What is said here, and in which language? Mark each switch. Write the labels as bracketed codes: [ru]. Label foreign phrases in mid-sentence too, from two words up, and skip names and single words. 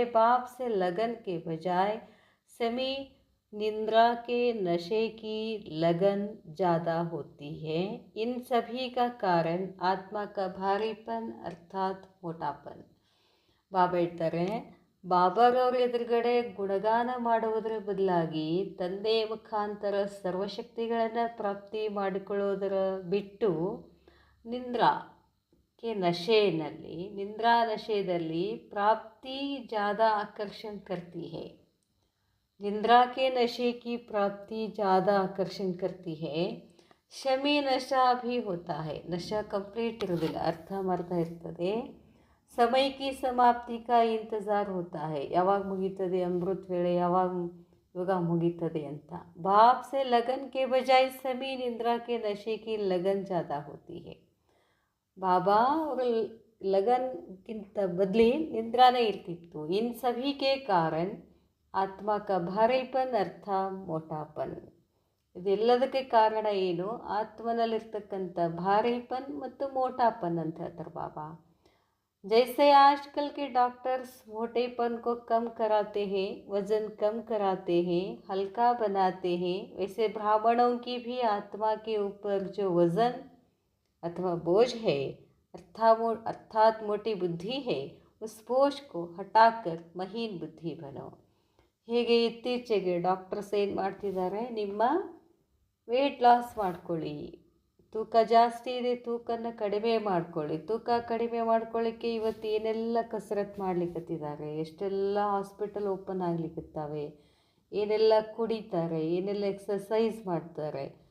[hi] बाप से लगन के बजाय सेमी निद्रा के नशे की लगन ज़्यादा होती है. इन सभी का कारण आत्मा का भारीपन अर्थात मोटापन. [kn] ಬಾಬಾ ಹೇಳ್ತಾರೆ, ಬಾಬಾರವ್ರ ಎದುರುಗಡೆ ಗುಣಗಾನ ಮಾಡುವುದರ ಬದಲಾಗಿ ತಂದೆಯ ಮುಖಾಂತರ ಸರ್ವಶಕ್ತಿಗಳನ್ನು ಪ್ರಾಪ್ತಿ ಮಾಡಿಕೊಳ್ಳೋದರ ಬಿಟ್ಟು ನಿಂದ್ರಾಕ್ಕೆ ನಶೆಯಲ್ಲಿ, ನಿಂದ್ರಾ ನಶೆಯಲ್ಲಿ ಪ್ರಾಪ್ತಿ [hi] ज़्यादा आकर्षण करती है. निंद्रा के नशे की प्राप्ति ज़्यादा आकर्षण करती है. शमी नशा भी होता है, नशा कंप्लीट [kn] ಇರೋದಿಲ್ಲ, ಅರ್ಧಂಬರ್ಧ ಇರ್ತದೆ. [hi] समय की समाप्ति का इंतज़ार होता है, [kn] ಯಾವಾಗ ಮುಗೀತದೆ ಅಮೃತ ವೇಳೆ, ಯಾವಾಗ ಯೋಗ ಮುಗೀತದೆ ಅಂತ. [hi] बाप से लगन के बजाय समी निंद्रा के नशे की लगन ज़्यादा होती है. [kn] ಬಾಬಾ ಅವರ ಲಗನ್ಗಿಂತ ಬದಲಿ ನಿಂದ್ರಾನೇ ಇರ್ತಿತ್ತು. [hi] इन सभी के कारण आत्मा का भारीपन अर्थ मोटापन. [kn] ಇದೆಲ್ಲದಕ್ಕೆ ಕಾರಣ ಏನು? ಆತ್ಮನಲ್ಲಿರ್ತಕ್ಕಂಥ ಭಾರೀಪನ್ ಮತ್ತು ಮೋಟಾಪನ್ ಅಂತ ಹೇಳ್ತಾರೆ ಬಾಬಾ. [hi] जैसे आजकल के डॉक्टर्स मोटेपन को कम कराते हैं, वज़न कम कराते हैं, हल्का बनाते हैं, वैसे ब्राह्मणों की भी आत्मा के ऊपर जो वज़न अथवा बोझ है अर्थात मोटी बुद्धि है, उस बोझ को हटाकर महीन बुद्धि बनो. [kn] ಹೇಗೆ ಇತ್ತೀಚೆಗೆ ಡಾಕ್ಟರ್ಸ್ ಏನು ಮಾಡ್ತಿದ್ದಾರೆ, ನಿಮ್ಮ [en] weight loss [kn] ಮಾಡ್ಕೊಳ್ಳಿ, ತೂಕ ಜಾಸ್ತಿ ಇದೆ, ತೂಕನ ಕಡಿಮೆ ಮಾಡ್ಕೊಳ್ಳಿ. ತೂಕ ಕಡಿಮೆ ಮಾಡ್ಕೊಳ್ಳಿಕ್ಕೆ ಇವತ್ತು ಏನೆಲ್ಲ ಕಸರತ್ತು ಮಾಡ್ಲಿಕ್ಕತ್ತಿದ್ದಾರೆ, ಎಷ್ಟೆಲ್ಲ [en] hospital open [kn] ಆಗ್ಲಿಕ್ಕತ್ತಾವೆ, ಏನೆಲ್ಲ ಕುಡಿತಾರೆ, ಏನೆಲ್ಲ ಎಕ್ಸಸೈಸ್ ಮಾಡ್ತಾರೆ.